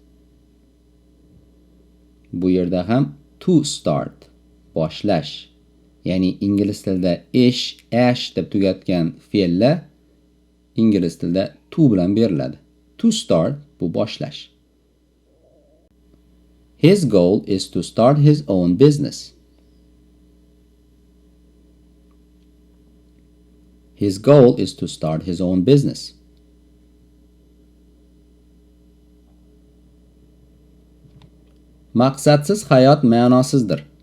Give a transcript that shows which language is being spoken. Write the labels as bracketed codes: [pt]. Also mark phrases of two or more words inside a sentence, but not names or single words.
[uz] Bu yerda ham [en] to start, [uz] boshlash. Ya'ni ingliz tilida ish, ash deb tugatgan fe'llar ingliz tilida to bilan beriladi. [en] To start [uz] bu boshlash. [en] His goal is to start his own business. His goal is to start his own business. [uz] Maqsadsiz hayot ma'nosizdir.